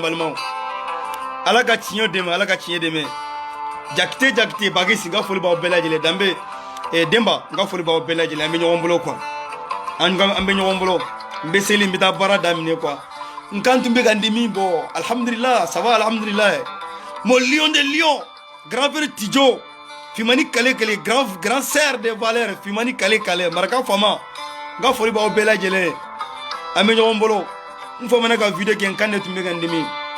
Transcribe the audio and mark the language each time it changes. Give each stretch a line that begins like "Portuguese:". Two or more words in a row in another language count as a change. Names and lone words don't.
Bambara: balimaw ala ka tiɲɛ dɛmɛ jakite bagisi n ka foli b'aw bɛɛ lajɛlen danbe denba n ka foli b'aw bɛɛ lajɛlen an bɛ ɲɔgɔn bolo quoi an bɛ ɲɔgɔn bolo n bɛ seli n bɛ taa baara daminɛ quoi n kan tun bɛ ka n di min bɔ alhamdulillah
French: ça va
Bambara: alhamdulillah
French: mon lion de lion grand frère
Bambara: Tidjo Fimani Kale
French: grand sœur de valeur
Bambara: Fimani Kale maraka fama n ka foli b'aw bɛɛ lajɛlen an bɛ ɲɔgɔn bolo n fɔ mana ka video kɛ n kan de tun bɛ ka n dimi